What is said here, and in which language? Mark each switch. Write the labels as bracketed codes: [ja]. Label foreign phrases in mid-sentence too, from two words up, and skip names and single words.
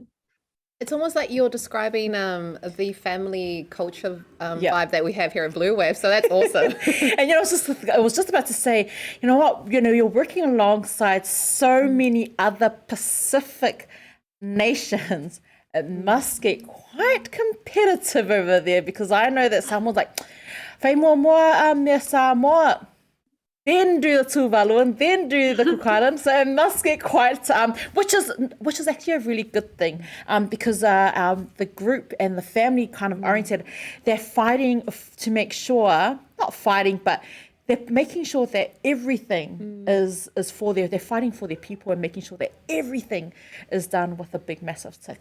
[en] It's almost like you're describing the family culture vibe that we have here at Blue Wave, so that's awesome. And I was just about to say, you know what, you're working alongside so many other Pacific nations. It must get quite competitive over there, because I know that someone's like, [mi] "Whai mua me Samoa," [en] then do the Tuvalu, and then do the Cook Islands. So it must get quite, which is actually a really good thing, because the group and the family kind of oriented, they're fighting to make sure, not fighting, but they're making sure that everything is for they're fighting for their people and making sure that everything is done with a big, massive tick.